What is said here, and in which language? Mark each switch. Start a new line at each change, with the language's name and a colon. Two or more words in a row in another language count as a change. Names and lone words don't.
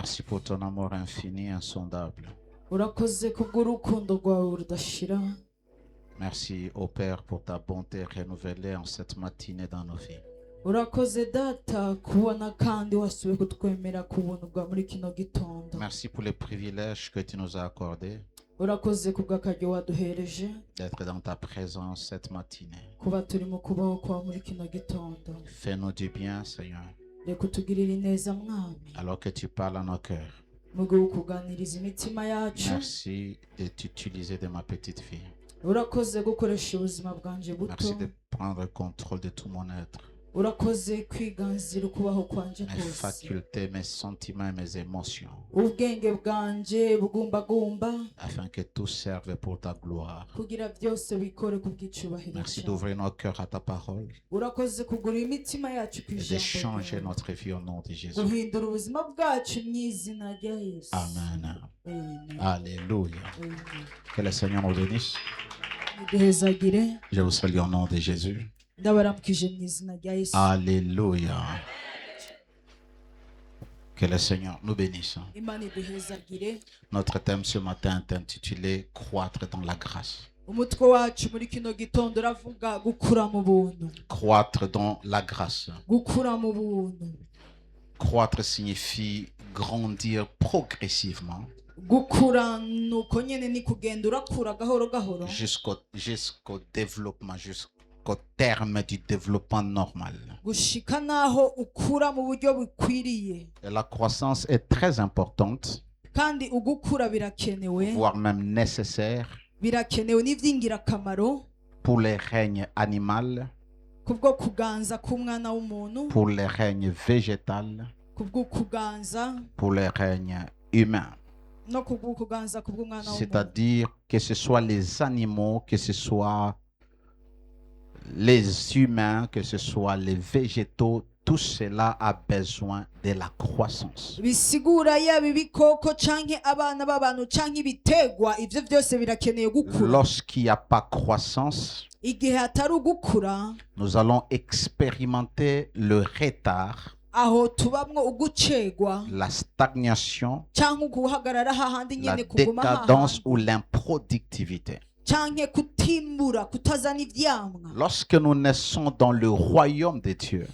French: Merci pour ton amour infini, insondable.
Rundi: urakoze kubw'urukundo rwawe rudashira.
French: Merci au Père pour ta bonté renouvelée en cette matinée dans nos vies.
Rundi: urakoze data kubona kandi wasubiye kutwemera ku buntu bwa muri kino gitondo.
French: Merci pour les privilèges que tu nous as accordés
Rundi: urakoze kubw'akaryo waduhereje
French: d'être dans ta présence cette matinée.
Rundi: kuba turi mu kubaho kwa muri kino gitondo.
French: Fais-nous du bien, Seigneur,
Rundi: reka utugirire ineza mwami
French: alors que tu parles à nos cœurs.
Rundi: mu gihe ukuganiriza imitima yacu.
French: Merci de t'utiliser de ma petite fille.
Rundi: urakoze gukoresha ubuzima bwanje buto.
French: Merci de prendre le contrôle de tout mon être.
Rundi: urakoze kwiganzira ukubaho kwanje
French: Mes
Rundi: kose.
French: facultés, mes sentiments et mes émotions,
Rundi: ubwenge bwanje bugumbagumba
French: afin que tout serve pour ta gloire.
Rundi: kugira byose bikore ku bw'icubahiro
French: Merci
Rundi: cyawe.
French: d'ouvrir nos cœurs à ta parole
Rundi: urakoze kugura imitima yacu ku
French: et de
Rundi: ijambo
French: changer
Rundi: ryawe.
French: notre vie au nom de Jésus.
Rundi: guhindura ubuzima bwacu mu izina rya yesu.
French: Amen. Amen. Alléluia. Amen. Que le Seigneur nous bénisse.
Rundi: Niduhezagire.
French: Je vous salue au nom de Jésus.
Rundi: ndabaramukije mu izina rya yesu.
French: Alléluia. Que le Seigneur nous bénisse.
Rundi: imana iduhezagire.
French: Notre thème ce matin est intitulé Croître dans la grâce.
Rundi: umutwe wacu muri kino gitondo uravuga gukura mu buntu.
French: Croître dans la grâce.
Rundi: gukura mu buntu.
French: Croître signifie grandir progressivement
Rundi: gukura nuko nyene ni kugenda urakura gahoro gahoro
French: jusqu'au développement, jusqu'au terme du développement normal.
Rundi: gushika naho ukura mu buryo bukwiriye.
French: Et la croissance est très importante,
Rundi: kandi ugukura birakenewe.
French: voire même nécessaire
Rundi: birakenewe n'ivy'ingirakamaro
French: pour les règnes animal,
Rundi: kubwo kuganza k'umwana w'umuntu,
French: pour les règnes végétal,
Rundi: kubwo kuganza
French: pour les règnes humains.
Rundi: no kubwo kuganza kubw'umwana w'umuntu.
French: C'est-à-dire que ce soit les animaux, que ce soit les humains, que ce soit les végétaux, tout cela a besoin de la croissance.
Rundi: bisigura yaba ibikoko canke abana b'abantu canke ibitegwa, ivyo vyose birakeneye gukura.
French: Lorsqu'il n'y a pas croissance,
Rundi: igihe hatari ugukura,
French: nous allons expérimenter le retard,
Rundi: aho tubamwo ugucegwa
French: la stagnation,
Rundi: canke ukuhagarara hahandi
French: la
Rundi: nyene kuguma
French: décadence
Rundi: hahandi
French: ou l'improductivité.
Rundi: canke kutimbura kutazana ivyamwa.
French: Lorsque nous naissons dans le royaume de Dieu,